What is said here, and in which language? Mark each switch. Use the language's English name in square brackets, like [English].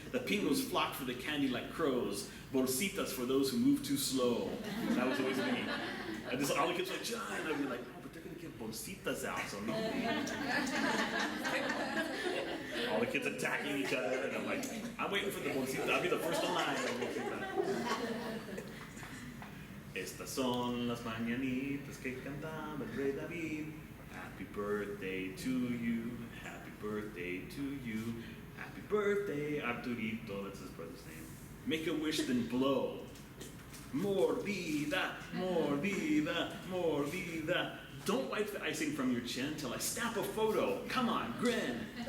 [English] The pingos flock for the candy like crows, bolsitas for those who move too slow. That was always me. All the kids were like, John, I'd be like, oh, but they're gonna give bolsitas out, so no. All the kids attacking each other, and I'm like, I'm waiting for the bolsitas. I'll be the first in line. [Spanish] Estas son las mañanitas que cantaba el rey David. [English] Happy birthday to you, happy birthday to you, happy birthday Arturito, that's his brother's name. Make a wish then blow. [Spanish] Mordida, mordida, mordida. [English] Don't wipe the icing from your chin till I snap a photo. Come on, grin.